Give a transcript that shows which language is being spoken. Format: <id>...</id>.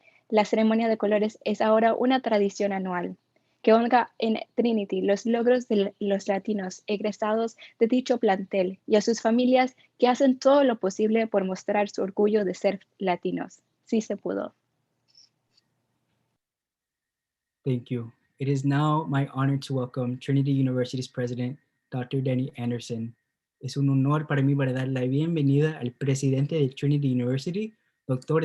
<es>La ceremonia de colores es ahora una tradición anual que honra en Trinity los logros de los latinos egresados de dicho plantel y a sus familias que hacen todo lo posible por mostrar su orgullo de ser latinos. Sí se pudo.</es> <en>Thank you. It is now my honor to welcome Trinity University's president, Dr. Danny Anderson.</en> <es>Es un honor para mí para dar la bienvenida al presidente de Trinity University, Dr.</es>